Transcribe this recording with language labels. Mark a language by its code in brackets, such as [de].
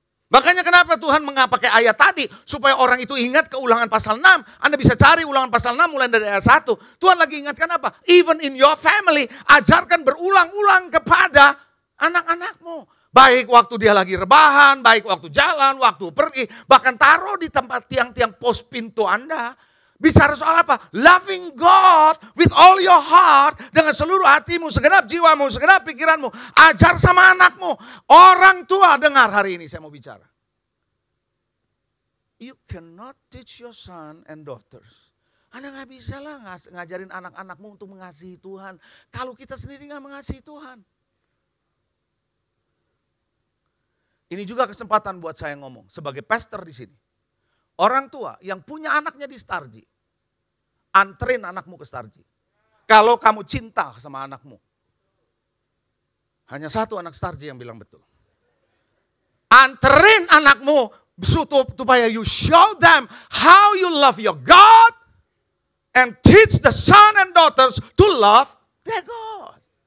[id] Makanya kenapa Tuhan pakai ayat tadi, supaya orang itu ingat ke Ulangan pasal 6. Anda bisa cari Ulangan pasal 6 mulai dari ayat 1. Tuhan lagi ingatkan apa? [en] Even in your family, [id] ajarkan berulang-ulang kepada anak-anakmu. Baik waktu dia lagi rebahan, baik waktu jalan, waktu pergi. Bahkan taruh di tempat tiang-tiang pos pintu Anda. Bicara soal apa? [en] Loving God with all your heart. [id] Dengan seluruh hatimu, segenap jiwamu, segenap pikiranmu. Ajar sama anakmu. Orang tua dengar hari ini saya mau bicara. [en] You cannot teach your son and daughters. [id] Anda gak bisa lah ngajarin anak-anakmu untuk mengasihi Tuhan. Kalau kita sendiri gak mengasihi Tuhan. Ini juga kesempatan buat saya ngomong sebagai pastor di sini. Orang tua yang punya anaknya di Starji, anterin anakmu ke Starji. Kalau kamu cinta sama anakmu. Hanya satu anak Starji yang bilang betul. Anterin anakmu supaya [en] you show them how you love your God and teach the son and daughters to love their God.